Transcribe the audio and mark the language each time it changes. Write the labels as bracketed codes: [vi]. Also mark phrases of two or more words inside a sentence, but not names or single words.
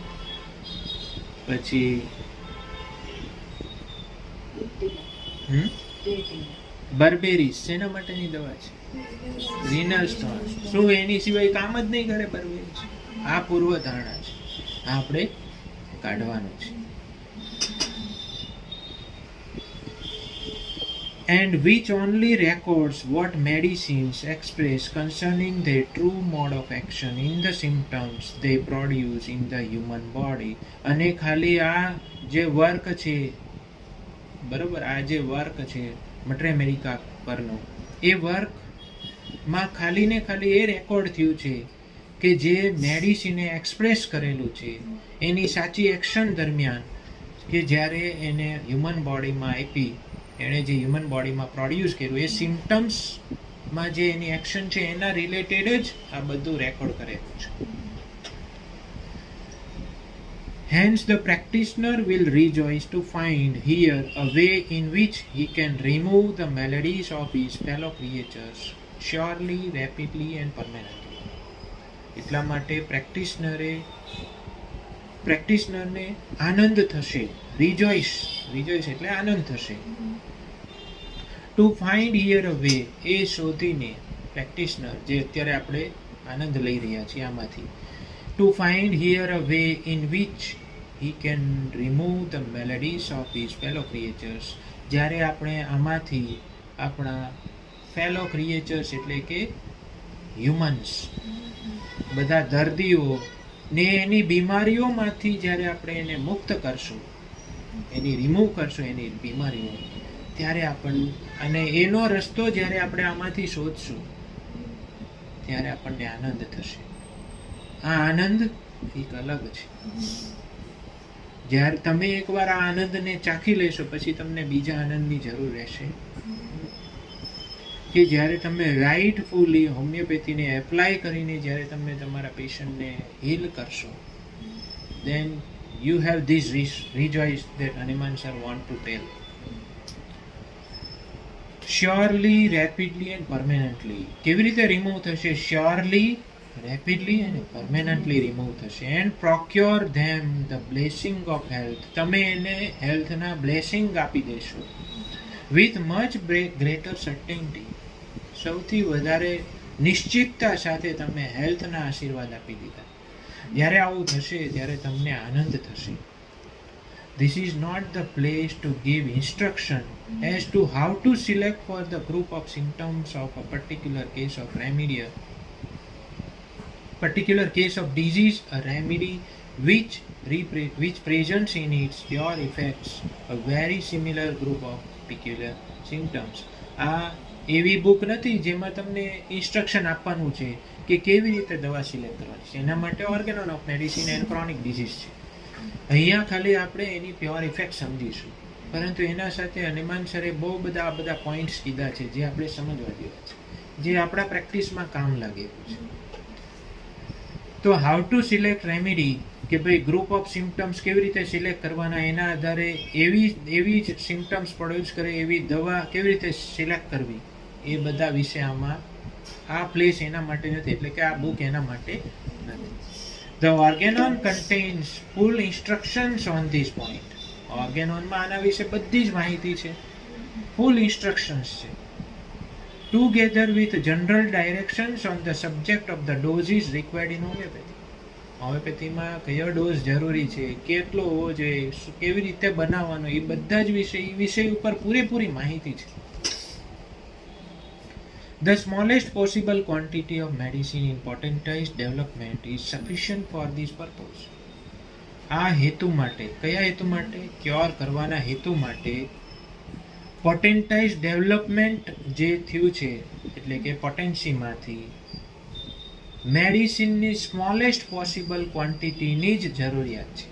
[gu] પછી બર્બેરીસ શેના માટેની દવા છે? રીનલ સ્ટોન્સ. શું એની સિવાય કામ જ નહીં કરે બર્બેરીસ? આ પૂર્વધારણા છે, આ આપણે કાઢવાનું છે. [en] and which only records what medicines express concerning their true mode of action in the symptoms they produce in the human body. [gu] અને ખાલી આ જે વર્ક છે, બરોબર, આ જે વર્ક છે મટ્રે અમેરિકા પરનો, એ વર્કમાં ખાલી ને ખાલી એ રેકોર્ડ થયું છે કે જે મેડિસિને એક્સપ્રેસ કરેલું છે એની સાચી એક્શન દરમિયાન કે જ્યારે એને [en] human bodyમાં [gu] આપી, એણે જે [en] human bodyમાં [gu] પ્રોડ્યુસ કર્યું એ સિમ્ટમ્સમાં જે એની એક્શન છે એના રિલેટેડ જ આ બધું રેકોર્ડ કરેલું છે. [en] Hence the practitioner will rejoice to find here a way in which he can remove the maladies of his fellow creatures surely, rapidly and permanently. [gu] એટલા માટે પ્રેક્ટિશનરને આનંદ થશે, રિજોઇસ એટલે આનંદ થશે. [en] to find here a way, [gu] એ શોધીને પ્રેક્ટિશનર, જે અત્યારે આપણે આનંદ લઈ રહ્યા છીએ આમાંથી, [en] to find here a way in which he can remove the maladies of his fellow creatures. [gu] જ્યારે આપણે આમાંથી આપણા [en] fellow creatures [gu] એટલે કે હ્યુમન્સ, બધા દર્દીઓ ને એની બીમારીઓમાંથી જ્યારે આપણે એને મુક્ત કરશું, એની રિમૂવ કરશું એની બીમારીઓ, ત્યારે આપણને, અને એનો રસ્તો જ્યારે આપણે આમાંથી શોધશું ત્યારે આપણને આનંદ થશે. આ આનંદ એક અલગ છે. જ્યારે તમે એકવાર આ આનંદને ચાખી લેશો પછી તમને બીજા આનંદની જરૂર રહેશે કે જ્યારે તમે રાઇટફુલી હોમિયોપેથીને એપ્લાય કરીને જ્યારે તમે તમારા પેશન્ટને હીલ કરશો, [en] then you have this rejoice that Hanuman sir want to tell. Surely, rapidly and permanently. [gu] કેવી રીતે રિમૂવ થશે? [en] Surely, rapidly and permanently remove થશે. And procure them the blessing of health. [gu] તમે એને હેલ્થના બ્લેસિંગ આપી દેશો. [en] With much greater certainty. [gu] સૌથી વધારે નિશ્ચિતતા સાથે તમે હેલ્થના આશીર્વાદ આપી દીધા. જ્યારે આવું થશે ત્યારે તમને આનંદ થશે. [en] This is not the place to give instruction as to how to select for the group of symptoms of a particular case of disease, a remedy which presents in its pure effects a very similar group of peculiar symptoms. [gu] આ એવી બુક નથી જેમાં તમને ઇન્સ્ટ્રક્શન આપવાનું છે કે કેવી રીતે દવા સિલેક્ટ કરવાની છે. એના માટે ઓર્ગેનોન ઓફ મેડિસિન એન્ડ ક્રોનિક ડિઝીઝ છે. અહીંયા ખાલી આપણે એની પ્યોર ઇફેક્ટ સમજીશું, પરંતુ એના સાથે હનુમાન સરે બહુ બધા આ બધા પોઈન્ટ્સ કીધા છે જે આપણે સમજવા જેવા છે, જે આપણા પ્રેક્ટિસમાં કામ લાગે એવું છે. તો [en] how to select remedy, [gu] કે ભાઈ [en] group of symptoms [gu] કેવી રીતે સિલેક્ટ કરવાના, એના આધારે એવી જ સિમ્ટમ્સ પ્રોડ્યુસ કરે એવી દવા કેવી રીતે સિલેક્ટ કરવી, એ બધા વિશે આમાં આ પ્લેસ એના માટે નથી, એટલે કે આ બુક એના માટે નથી. [en] The organon contains full instructions on this point. [gu] ઓર્ગેનોનમાં આના વિશે બધી જ માહિતી છે, [en] full instructions [gu] છે. [en] Together with general directions on the subject of the doses required in homeopathy. [gu] હોમિયોપેથીમાં કયો ડોઝ જરૂરી છે, કેટલો હોવો જોઈએ, કેવી રીતે બનાવવાનો, એ બધા જ વિષય ઉપર પૂરેપૂરી માહિતી છે. [en] The smallest possible quantity of medicine in potentized development is sufficient for this purpose. [gu] આ હેતુ માટે, કયા હેતુ માટે? ક્યોર કરવાના હેતુ માટે [en] potentize development [gu] જે થયું છે, એટલે કે પોટેન્સીમાંથી મેડિસિનની [en] smallest possible quantityની [gu] જ જરૂરિયાત છે.